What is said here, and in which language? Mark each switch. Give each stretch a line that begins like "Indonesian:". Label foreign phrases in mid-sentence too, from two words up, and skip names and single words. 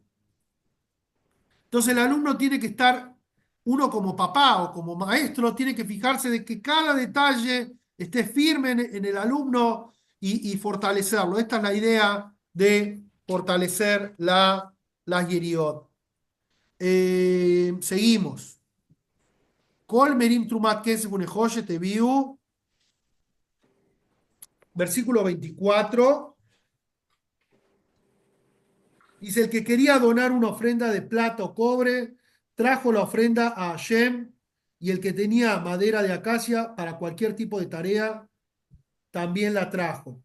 Spanish: Entonces el alumno tiene que estar, uno como papá o como maestro, tiene que fijarse de que cada detalle esté firme en el alumno y fortalecerlo. Esta es la idea de fortalecer la Yeriot. Seguimos.
Hebrew: כל מרים תרומת כסף ונחשת הביאו,
Spanish: versículo 24. Dice, el que quería donar una ofrenda de plata o cobre, trajo la ofrenda a Hashem, y el que tenía madera de acacia para cualquier tipo de tarea, también la trajo.